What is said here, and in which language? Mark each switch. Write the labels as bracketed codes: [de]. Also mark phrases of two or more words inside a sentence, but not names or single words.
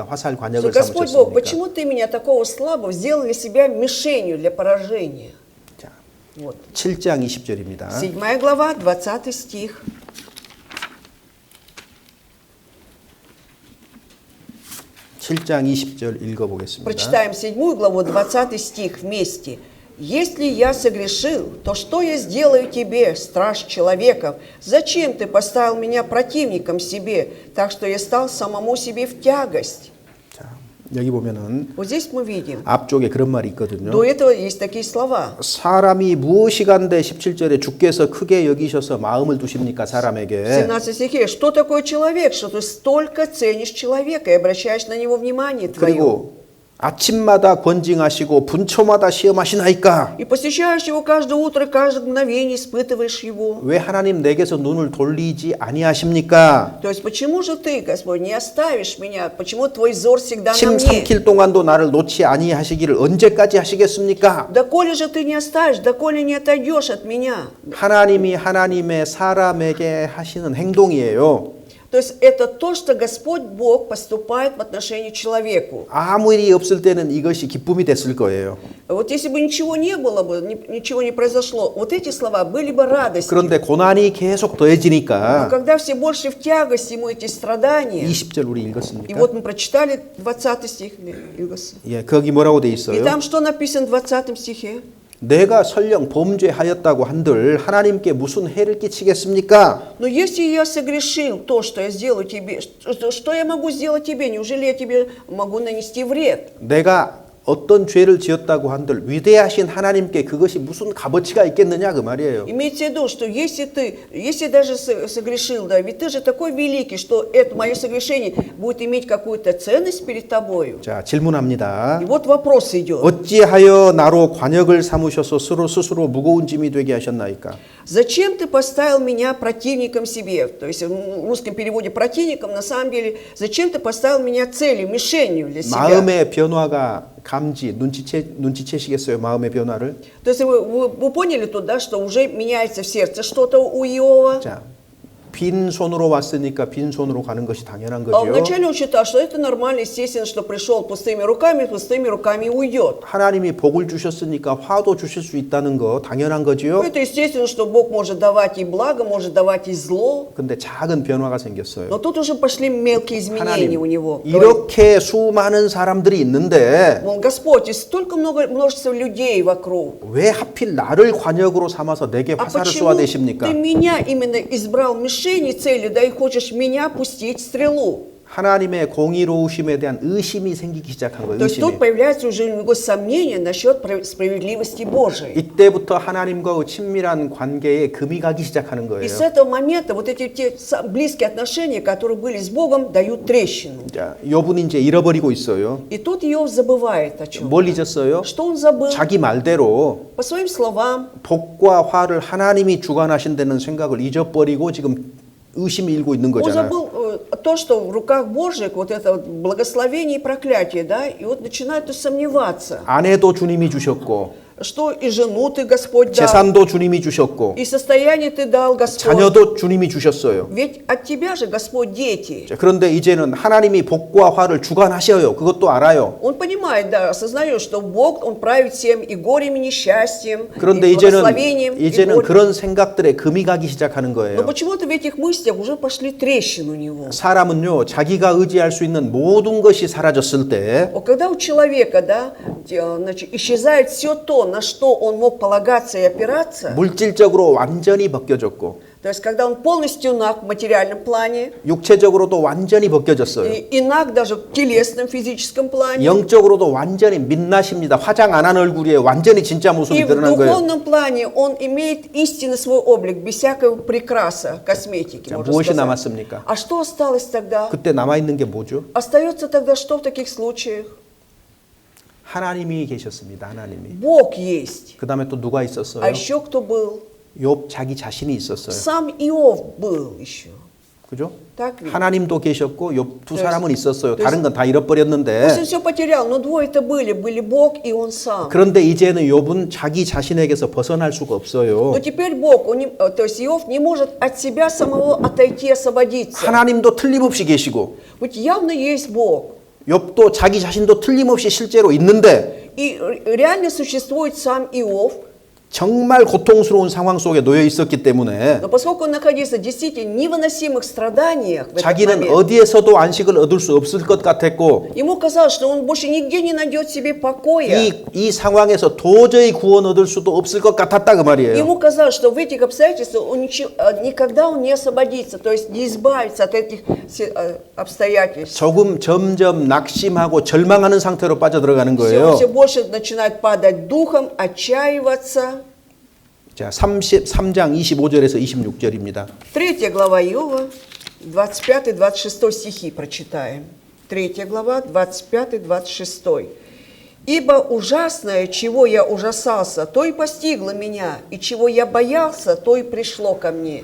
[ko] 화살 [ru] Что [ko] 관역을 [ru] Господь Бог, [ko] 삼으셨습니까? [ru] почему ты меня такого слабого сделал для себя мишенью для поражения? [ko] 자, [ru] Вот. [ko] 7장 20절입니다. [ru] 7 глава, 20 стих. [ko] 7장 20절 읽어보겠습니다. [ru] Прочитаем 7 главу, 20 стих вместе. «Если я согрешил, то что я сделаю тебе, страж человеков? Зачем ты поставил меня противником себе, так что я стал самому себе в тягость?» [ko] 자, 여기 보면은 [ru] Вот здесь мы видим. [ko] 앞쪽에 그런 말이 있거든요. [ru] До этого есть такие слова. [ko] 사람이 무엇이간데 17절에 주께서 크게 여기셔서 마음을 두십니까 [ru] В [ko] 사람에게. [ru] 17 стихе. Что такое человек, что ты столько ценишь человека и обращаешь на него внимание твое? [ko] 그리고 아침마다 권징하시고 분초마다 시험하시나이까. [ru] И посещаешь его каждое утро, каждое мгновение испытываешь его. [ko] 왜 하나님 내게서 눈을 돌리지 아니하십니까? [ru] То есть почему же ты, Господь, не оставишь меня? Почему твой взор всегда на [ko] 침 [ru] мне? [ko] 삼킬 동안도 나를 놓지 아니하시기를 언제까지 하시겠습니까? [ru] Доколе же ты не оставишь, доколе не отойдешь от меня? [ko] 하나님이 하나님의 사람에게 하시는 행동이에요. [ru] То есть это то, что Господь Бог поступает в отношении человеку. [ko] 아무 일이 없을 때는 이것이 기쁨이 됐을 거예요. [ru] Вот если бы ничего не было бы, ничего не произошло, вот эти слова были бы радостью. [ko] 그런데 고난이 계속 [ru] Но [ko] 더해지니까 [ru] когда все больше в тягость ему эти страдания, [ko] 20절 우리 [ru] и [ko] 읽었습니까? [ru] вот мы прочитали 20 стих, [ko] 예, 거기 뭐라고 돼 [ru] и [ko] 있어요? [ru] там что написано в 20 стихе? [ko] 내가 설령 범죄하였다고 한들 하나님께 무슨 해를 끼치겠습니까? [ru] Но если я согрешил то, что я сделаю тебе, что я могу сделать тебе? Неужели я тебе могу нанести вред? [ko] 내가 어떤 죄를 지었다고 한들 위대하신 하나님께 그것이 무슨 값어치가 있겠느냐 그 말이에요. [ru] Имейте в виду, что если даже согрешил, да, ведь ты же такой великий, что это мое согрешение будет иметь какую-то ценность перед тобою. [ko] 자, 질문합니다. [ru] И вот вопрос идет. [ko] 어찌하여 나로 관역을 삼으셔서 스스로 무거운 짐이 되게 하셨나이까? [ru] Зачем ты поставил меня противником себе? То есть в русском переводе противником, на самом деле, зачем ты поставил меня целью, мишенью для себя? [ko] 마음의 변화가 눈치채시겠어요? 마음의 변화를? [ru] То есть вы поняли тут, да, что уже меняется в сердце что-то у Иова? [ko] 자, 빈 손으로 왔으니까 빈 손으로 가는 것이 당연한 [ru] А [ko] 거죠. [ru] вначале он считал, что это нормально, естественно, что пришел пустыми руками и уйдет. [ko] 하나님이 복을 주셨으니까 화도 주실 수 있다는 거 당연한 거지요. [ru] Это естественно, что Бог может давать и благо, может давать и зло. [ko] 근데 작은 변화가 생겼어요. [ru] Но тут уже пошли мелкие изменения [ko] 하나님, [ru] у него. [ko] 이렇게 수많은 사람들이 있는데 [ru] Мол, Господь, и столько множество людей вокруг. [ko] 왜 하필 나를 관역으로 삼아서 내게 [ru] А [ko] 화살을 [ru] почему [ko] 쏘아대십니까? [ru] ты меня именно избрал мишенью цели, да и хочешь меня пустить стрелу? [ko] 하나님의 공의로우심에 대한 의심이 생기기 시작한 거예요. [ru] То есть тут [ko] 의심이. [ru] появляется уже у него сомнение насчет справедливости Божией. [ko] 이때부터 하나님과의 친밀한 관계에 금이 가기 시작하는 [ru] И [ko] 거예요. [ru] с этого момента вот эти те близкие отношения, которые были с Богом, дают трещину. [ko] 자, 욥은 이제 잃어버리고 있어요. [ru] И тут Иов забывает о чем. [ko] 뭘 잊었어요? [ru] Что он забыл? [ko] 자기 말대로 [ru] По своим словам, [ko] 복과 화를 하나님이 주관하신다는 생각을 잊어버리고 지금 의심이 일고 있는 [ru] он [ko] 거잖아요. [ru] забыл то, что в руках Божьих, вот это вот благословение и проклятие, да, и вот начинает сомневаться, [ko] 아내도 주님이 주셨고 [ru] что и жену ты, Господь, дал, [ko] 재산도 주님이 주셨고 [ru] и состояние ты дал, Господь. [ko] 자녀도 주님이 주셨어요. [ru] Ведь от тебя же, Господь, дети. [ko] 자, 그런데 이제는 하나님이 복과 화를 주관하셔요. 그것도 알아요. [ru] Он понимает, да, осознает, что Бог, Он правит всем и горем, и несчастьем, [ko] 그런데 [ru] и благословением, и [ko] 이제는 [ru] горем. [ko] 그런 생각들에 금이 가기 시작하는 [ru] Но [ko] 거예요. [ru] почему-то в этих мыслях уже пошли трещины у него. [ko] 사람은요, 자기가 의지할 수 있는 모든 것이 사라졌을 때 [ru] Вот когда у человека, да, значит, исчезает все то, на что он мог полагаться и опираться, [ko] 물질적으로 완전히 벗겨졌고 [ru] то есть когда он полностью наг в материальном плане, [ko] 육체적으로도 완전히 벗겨졌어요. [ru] и наг даже в телесном, физическом плане, [ko] 영적으로도 완전히 민낯입니다. 화장 안 한 얼굴에 완전히 진짜 모습이 [ru] и в [ko] 드러난 거예요. [ru] духовном плане он имеет истинный свой облик, без всякого прикраса, косметики, [ko] 자, [ru] можно [ko] 무엇이 [ru] сказать. [ko] 남았습니까? [ru] А что осталось тогда? [ko] 그때 남아있는 게 뭐죠? [ru] Остается тогда что в таких случаях? [ko] 하나님이 계셨습니다. 하나님이. [ru] Бог есть. [ko] 그 다음에 또 누가 [ru] А [ko] 있었어요? [ru] еще кто был? [ko] 욥 자기 자신이 있었어요. [ru] Сам Иов был еще. [ko] 그죠? [ru] Так ведь? [ko] 하나님도 계셨고 욥 두 [ru] То есть- [ko] 사람은 있었어요. [ru] то [ko] 다른 [ru] есть- [ko] 건 다 [ru] Пусть он [ko] 잃어버렸는데 [ru] все потерял, но двое-то были Бог и он сам. [ko] 그런데 이제는 욥은 자기 자신에게서 벗어날 수가 없어요. [ru] Но теперь Бог, то есть Иов не может от себя самого отойти, освободиться. [ko] 하나님도 틀림없이 계시고 [ru] Ведь явно есть Бог. [ko] 욥도 자기 자신도 틀림없이 실제로 있는데 [ru] И реально существует сам Иов. [ko] 정말 고통스러운 상황 속에 놓여 있었기 때문에 [ru] Но поскольку он находился в действительно невыносимых страданиях в этот [ko] 자기는 [ru] момент, [ko] 어디에서도 안식을 얻을 수 없을 것 같았고 [ru] ему казалось, что он больше нигде не найдет себе покоя. [ko] 이 상황에서 도저히 구원 얻을 수도 없을 것 같았다 그 말이에요. [ru] Ему казалось, что в этих обстоятельствах он никогда он не освободится, то есть не избавится от этих обстоятельств. [ko] 점점 낙심하고 절망하는 상태로 빠져들어가는 [ru] Все, [ko] 거예요. [ru] все больше начинает падать духом, отчаиваться. [ko] 자, 33장 25절에서 26절입니다. [ru] 3 глава Иова, 25-26 стихи прочитаем. 3 глава, 25-26. «Ибо ужасное, чего я ужасался, то и постигло меня, и чего я боялся, то и пришло ко мне».